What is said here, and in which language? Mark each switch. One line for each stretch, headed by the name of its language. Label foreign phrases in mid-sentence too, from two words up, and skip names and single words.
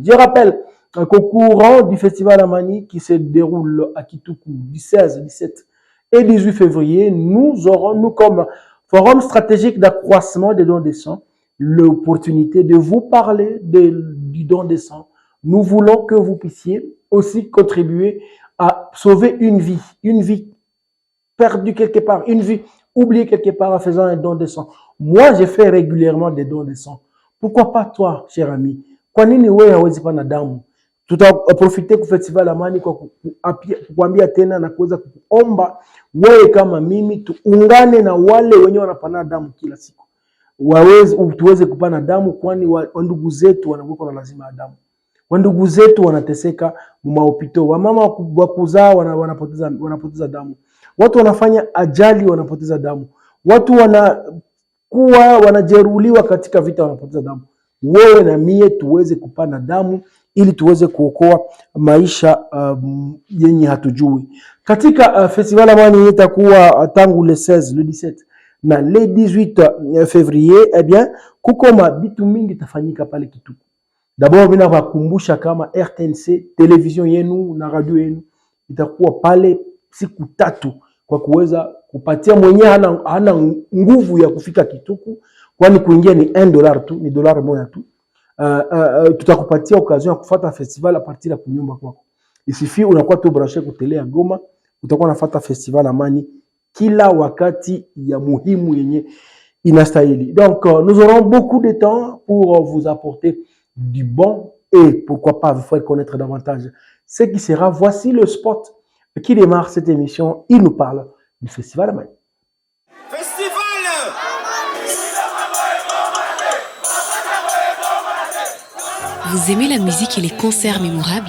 French: Je rappelle qu'au courant du festival Amani qui se déroule à Kituku du 16, 17 et 18 février, nous aurons, nous comme forum stratégique d'accroissement des dons de sang, l'opportunité de vous parler du don de sang. Nous voulons que vous puissiez aussi contribuer à sauver une vie perdue quelque part, une vie oubliée quelque part en faisant un don de sang. Moi, je fais régulièrement des dons de sang. Pourquoi pas toi, cher ami?
Swahili: Kwa nini wewe hawezi pana damu? Tutaprofite ku festival Amani kwa kuambia tena na kuweza kuomba wewe kama mimi tuungane na wale wenye wanapana damu kila siku. Tuweze kupana damu, kwani wandugu zetu wanakuwa na lazima ya damu. Wandugu zetu wanateseka maopito. Wamama wa kuzaa wanapoteza damu. Watu wanafanya ajali wanapoteza damu. Watu wanajeruhiwa katika vita wanapoteza damu. Wewe na mie tuweze kupana damu ili tuweze kuokoa maisha yenye hatujui. Katika festival Amani itakuwa tangu le 16, le 17 na
French: le 18 février, eh bien
Swahili: kuko mabitu mingi tafanyika pale Kituku. D'abord mimi nawakumbusha kama RTNC television yenu na radio yenu itakuwa pale siku 3 kwa kuweza kupatia mwenyewe hana nguvu ya kufika Kituku, kwani kuingia ni $1 tu, ni $1 tu. Tutakupatia occasion ya kufuata festival
French: a partir
Swahili: ya kunyumba kwako. Isifi unakuwa tu branché ku tele ya Goma, utakuwa unafuata festival Amani kila wakati ya muhimu yenye inastahili.
French: Donc nous aurons beaucoup de temps pour vous apporter du bon et pourquoi pas vous faire connaître davantage ce qui sera. Voici le spot qui démarre cette émission. Il nous parle du festival Amani. Vous aimez la musique et les concerts mémorables?